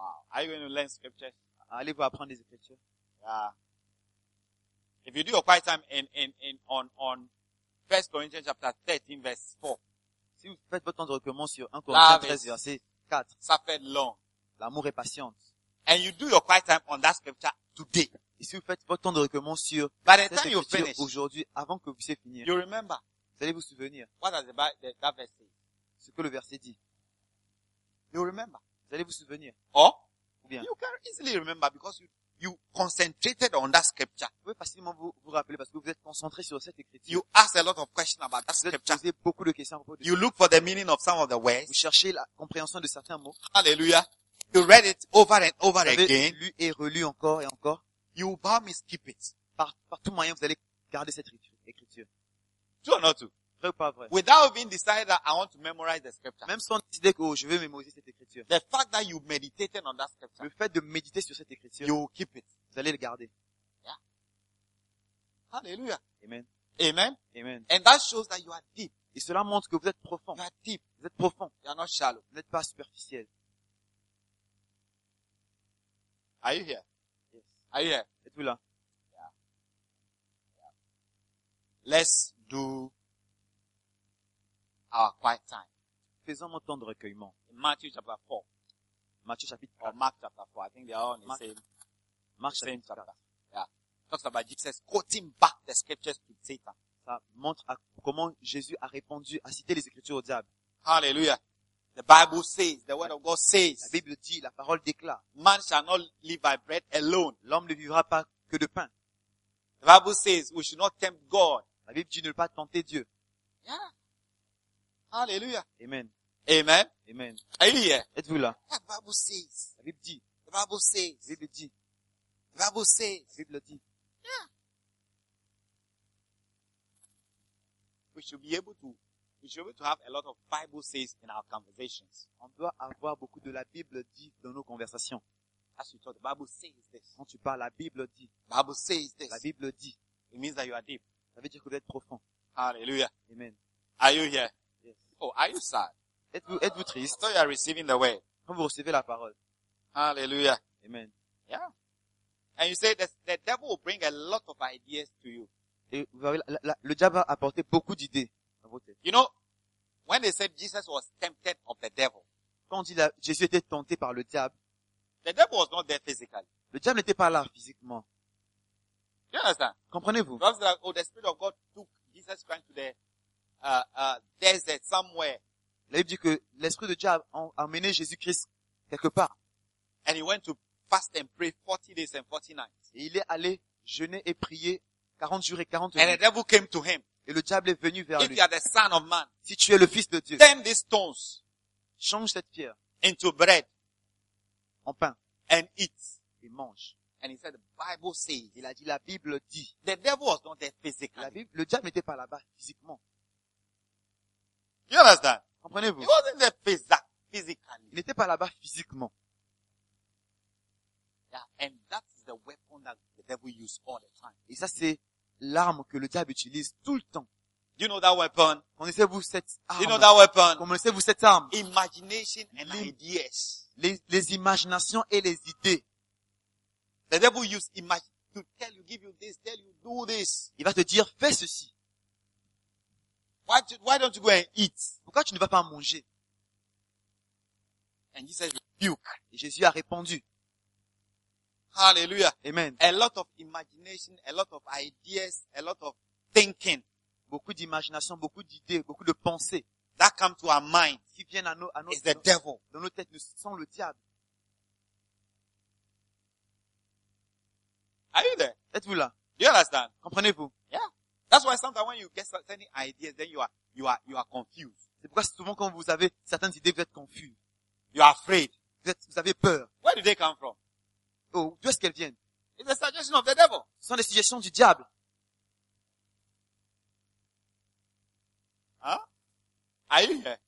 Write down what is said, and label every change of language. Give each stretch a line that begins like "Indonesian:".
English: Are you going to learn scriptures?
French: Allez-vous apprendre les écritures?
English: Yeah. If you do your quiet time on 1 Corinthians chapter 13 verse 4.
French: Si vous faites votre temps de recueillement sur 1 Corinthiens 13 verset 4. Ça fait long. L'amour est patient.
English: And you do your quiet time on that scripture today.
French: Et si vous faites votre temps de recueillement sur
English: By the time you finish,
French: aujourd'hui avant que vous puissiez finir.
English: You remember?
French: Vous allez vous souvenir.
English: What does that verse say?
French: Ce que le verset dit.
English: You'll remember.
French: Vous allez vous souvenir.
English: Or,
French: ou bien.
English: You can easily remember because you concentrated on that scripture.
French: Vous pouvez facilement vous rappeler parce que vous êtes concentré sur cette écriture.
English: You ask a lot of questions about that scripture.
French: Vous posez beaucoup de questions à propos de.
English: You look for the meaning of some of the words.
French: Vous cherchez la compréhension de certains mots.
English: Hallelujah. You read it over and over again.
French: Vous avez lu et relu encore et encore.
English: You barely skip it.
French: Par tout moyen, vous allez garder cette écriture.
English: True or not true?
French: Vrai ou pas vrai?
English: Without being decided that I want to memorize the scripture.
French: Même sans décider que je veux mémoriser cette écriture.
English: The fact that you meditated on that scripture.
French: Le fait de méditer sur cette écriture.
English: You keep it.
French: Vous allez le garder.
English: Yeah. Hallelujah.
French: Amen. Amen. Amen.
English: And that shows that you are deep.
French: Et cela montre que vous êtes profond.
English: You are deep.
French: Vous êtes profond.
English: You are not shallow.
French: Vous n'êtes pas superficiel.
English: Are you here? Yes. Are you here?
French: Êtes-vous là?
English: Let's do our quiet time.
French: Faisons mon temps de recueillement.
English: In Matthew chapter 4. Matthew chapter 4. Or Mark chapter 4. I think they are all in the same. Mark chapter 4. Yeah. Talks about Jesus quoting back the scriptures to Satan.
French: Ça montre comment Jésus a répondu, a cité les écritures au diable.
English: Hallelujah. The Bible says, the word of God says.
French: La Bible dit, la parole déclare.
English: Man shall not live by bread alone.
French: L'homme ne vivra pas que de pain.
English: The Bible says we should not tempt God.
French: La Bible dit ne pas tenter Dieu.
English: Yeah. Hallelujah.
French: Amen. Amen. Amen.
English: Are you here?
French: Êtes-vous là?
English: Yeah, the Bible says.
French: La Bible dit.
English: The Bible says.
French: La Bible dit.
English: The Bible says.
French: La Bible dit.
English: Yeah. We should be able to have a lot of Bible says in our conversations.
French: On doit avoir beaucoup de la Bible dit dans nos conversations.
English: As you talk, the Bible says this.
French: Quand tu parles, la Bible dit.
English: Bible says this.
French: La Bible dit.
English: It means that you are deep.
French: Ça veut dire que vous êtes profond.
English: Hallelujah.
French: Amen.
English: Are you here? Yes. Oh, are you sad?
French: Êtes-vous triste?
English: So you are receiving the word.
French: Quand vous recevez la parole.
English: Hallelujah.
French: Amen.
English: Yeah. And you say the devil will bring a lot of ideas to you.
French: Et vous avez, le diable va apporter beaucoup d'idées à vos têtes.
English: You know, when they said Jesus was tempted of the devil.
French: Quand on dit Jésus était tenté par le diable.
English: The devil was not there physically.
French: Le diable n'était pas là physiquement.
English: You understand?
French: Comprenez-vous?
English: Because like, oh, the spirit of God took Jesus Christ to the desert somewhere.
French: La Bible dit que l'esprit de Dieu a emmené Jésus-Christ quelque part.
English: And he went to fast and pray 40 days and 40 nights.
French: Et il est allé jeûner et prier 40 jours et 40
English: nuits. And the devil came to him.
French: Et le diable est venu vers
English: lui. If you are the son of man,
French: si tu es le fils de Dieu,
English: turn these stones,
French: change cette pierre
English: into bread.
French: En pain.
English: And eat.
French: Et mange.
English: And he said, the Bible says.
French: Il a dit, la Bible dit.
English: The devil was not there physically.
French: La Bible, le diable n'était pas là-bas physiquement.
English: You understand?
French: Comprenez-vous?
English: He wasn't there physically.
French: Il n'était pas là-bas physiquement.
English: Yeah, and that is the weapon that the devil uses all the time.
French: Et ça, c'est l'arme que le diable utilise tout le temps.
English: Do you know that weapon?
French: Connaissez-vous cette arme?
English: Do you know that weapon?
French: Connaissez-vous cette arme?
English: Imagination and ideas.
French: Les imaginations et les idées.
English: The devil use imagine to tell you, give you this, tell you do this.
French: Il va te dire fais ceci.
English: Why don't you go and eat?
French: Pourquoi tu ne vas pas manger?
English: And Jesus rebuked.
French: Et Jésus a répondu.
English: Hallelujah.
French: Amen.
English: A lot of imagination, a lot of ideas, a lot of thinking.
French: Beaucoup d'imagination, beaucoup d'idées, beaucoup de pensées.
English: That come to our mind.
French: Qui vient à nos
English: is the devil.
French: Dans nos têtes, nous sommes le diable.
English: Are you there?
French: Êtes-vous là?
English: Do you understand?
French: Comprenez-vous?
English: Yeah. That's why sometimes when you get certain ideas, then you are confused.
French: C'est pourquoi souvent quand vous avez certaines idées, vous êtes confus.
English: You are afraid.
French: Vous avez peur.
English: Where do they come from?
French: Oh, d'où est-ce qu'elles viennent?
English: It's a suggestion of the devil.
French: Ce sont des suggestions du diable.
English: Huh? Are you here?